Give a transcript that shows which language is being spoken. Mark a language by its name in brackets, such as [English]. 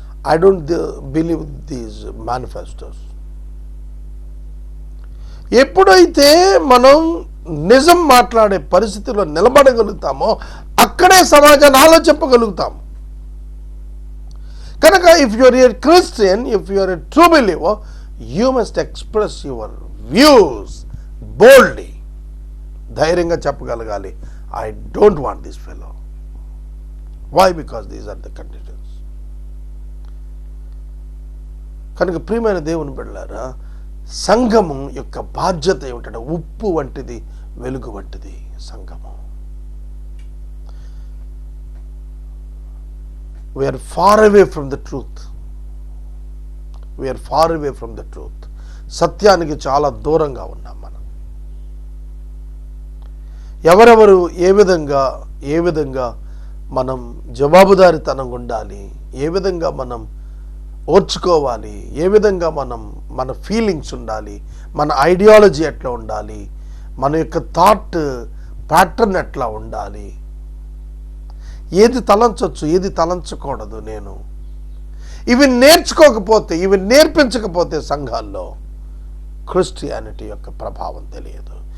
[English] I don't believe these manifestos. [Telugu] ఎప్పుడైతే మనం నిజం మాట్లాడే పరిస్థితిలో నిలబడగలుగుతామో అక్కడే సమాజాన్ని ఆలోచింపగలుగుతాము. కనుక [English] If you're a Christian, if you're a true believer, you must express your views boldly. [Telugu] ధైర్యంగా చెప్పగలగాలి, [English] I don't want this fellow. Why? Because these are the conditions. [Telugu] కనుక ప్రియమైన దేవుని బిడ్డలారా, సంఘము యొక్క బాధ్యత ఏమిటంటే ఉప్పు వంటిది, వెలుగు వంటిది సంఘము. [English] We are far away from the truth. We are far away from the truth. [Telugu] సత్యానికి చాలా దూరంగా ఉన్నాం మనం. ఎవరెవరు ఏ విధంగా మనం జవాబుదారీతనంగా ఉండాలి, ఏ విధంగా మనం ఓర్చుకోవాలి, ఏ విధంగా మన ఫీలింగ్స్ ఉండాలి, మన ఐడియాలజీ ఎట్లా ఉండాలి, మన యొక్క థాట్ ప్యాటర్న్ ఎట్లా ఉండాలి, ఏది తలంచవచ్చు, ఏది తలంచకూడదు, ఇవి నేర్చుకోకపోతే, ఇవి నేర్పించకపోతే సంఘాల్లో క్రిస్టియానిటీ యొక్క ప్రభావం తెలియదు.